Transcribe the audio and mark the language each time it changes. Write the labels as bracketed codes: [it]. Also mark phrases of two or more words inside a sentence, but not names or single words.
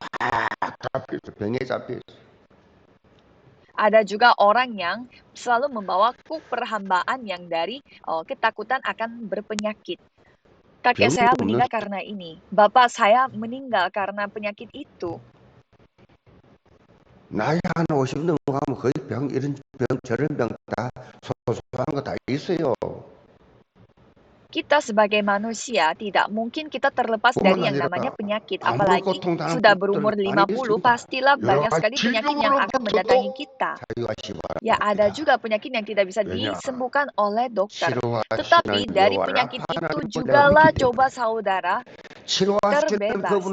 [id] Ada juga orang yang selalu membawa kuk perhambaan yang dari ketakutan akan berpenyakit. Kakek saya meninggal karena ini. Bapak saya meninggal karena penyakit itu. [ko] 나이 한 50 넘어가면 거의 이런 병, 저런 병 다 소소한 거 다 있어요. [id] Kita sebagai manusia tidak mungkin kita terlepas dari yang namanya penyakit. Apalagi sudah berumur 50, pastilah banyak sekali penyakit yang akan mendatangi kita. Ya, ada juga penyakit yang tidak bisa disembuhkan oleh dokter. Tetapi dari penyakit itu jugalah coba saudara terbebas.